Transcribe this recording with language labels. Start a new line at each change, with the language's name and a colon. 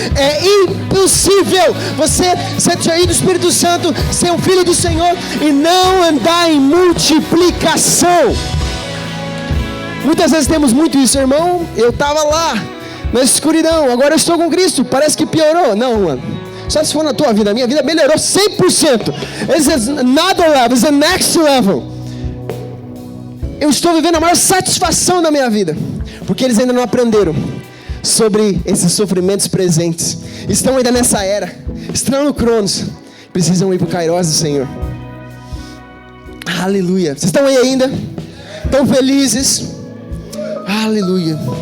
Portuguese: É impossível você ser cheio do Espírito Santo, ser um filho do Senhor e não andar em multiplicação. Muitas vezes temos muito isso, irmão. Eu estava lá na escuridão, agora eu estou com Cristo, parece que piorou. Não, mano, só se for na tua vida. A minha vida melhorou 100%.
English: This is another level, this is the next level.
Portuguese: Eu estou vivendo a maior satisfação da minha vida, porque eles ainda não aprenderam sobre esses sofrimentos presentes. Estão ainda nessa era, estão no Cronos, precisam ir para o Kairos do Senhor. Aleluia. Vocês estão aí ainda? Estão felizes? Aleluia.